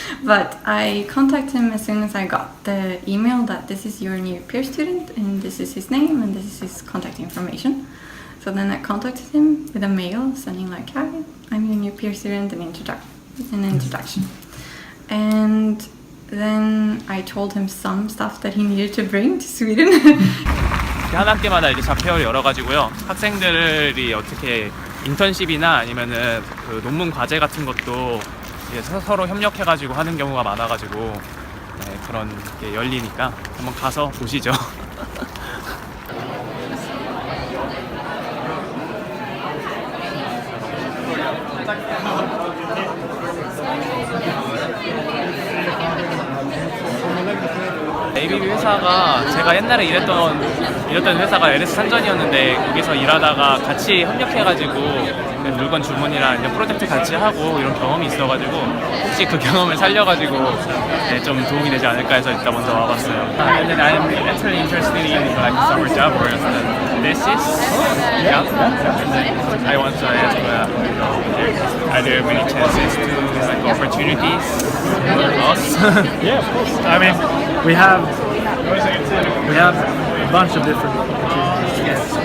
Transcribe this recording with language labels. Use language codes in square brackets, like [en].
[en] But I contacted him as soon as I got the email that this is your new peer student and this is his name and this is his contact information. So then I contacted him with a mail sending like, hi, I'm your new peer student, an introduction. And then I told him some stuff that he needed to bring to Sweden. [ko] 한 학기마다 이제 자폐율이 열어가지고요. 학생들이 어떻게 인턴십이나 아니면은 그 논문 과제 같은 것도 이제 서로 협력해가지고 하는 경우가 많아가지고 네, 그런 게 열리니까 한번 가서 보시죠. ABB 회사가 제가 옛날에 일했던 회사가 LS 산전이었는데 거기서 일하다가 같이 협력해가지고 물건 주문이랑 이제 프로젝트 같이 하고 이런 경험이 있어가지고 혹시 그 경험을 살려가지고 네, 좀 도움이 되지 않을까 해서 일단 먼저 와봤어요. [en] And then I'm actually interested in like summer job or this is yeah. I want to ask are there many chances to like opportunities for us? Yeah, of course. I mean, we have a bunch of different opportunities.